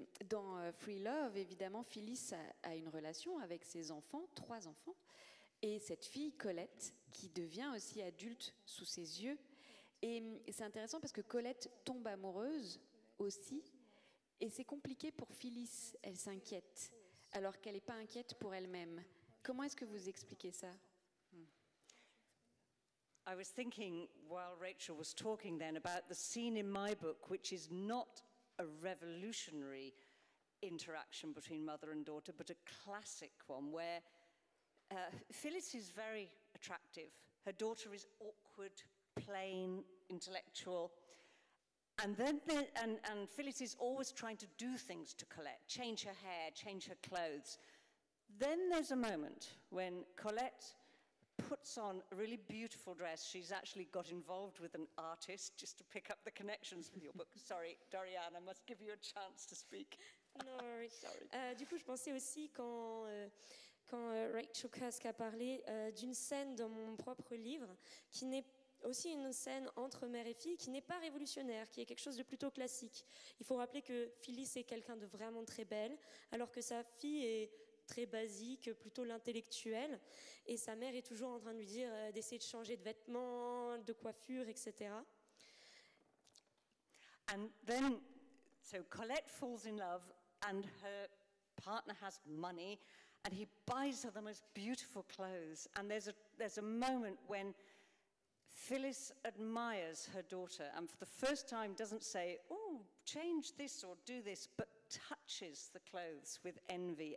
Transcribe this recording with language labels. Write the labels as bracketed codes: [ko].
[fr] Dans Free Love, évidemment, Phyllis a une relation avec ses enfants, 3 enfants, et cette fille, Colette, qui devient aussi adulte sous ses yeux. Et c'est intéressant parce que Colette tombe amoureuse aussi, et c'est compliqué pour Phyllis, elle s'inquiète, alors qu'elle n'est pas inquiète pour elle-même. Comment est-ce que vous expliquez ça ? [en] I was thinking while Rachel was talking then about the scene in my book, which is not a revolutionary interaction between mother and daughter, but a classic one where Phyllis is very attractive. Her daughter is awkward, plain, intellectual. And then and Phyllis is always trying to do things to Colette, change her hair, change her clothes. Then there's a moment when Colette puts on a really beautiful dress. She's actually got involved with an artist, just to pick up the connections with your book. Sorry, Doriane, I must give you a chance to speak. No worries. Sorry. [fr] Du coup, je pensais aussi quand Rachel Cusk a parlé d'une scène dans mon propre livre qui n'est aussi une scène entre mère et fille qui n'est pas révolutionnaire, qui est quelque chose de plutôt classique. Il faut rappeler que Phyllis est quelqu'un de vraiment très belle, alors que sa fille est très basique, plutôt l'intellectuelle, et sa mère est toujours en train de lui dire d'essayer de changer de vêtements, de coiffure, etc. [en] And then, so Colette falls in love, and her partner has money, and he buys her the most beautiful clothes. And there's a moment when Phyllis admires her daughter and for the first time doesn't say, oh, change this or do this, but touches the clothes with envy.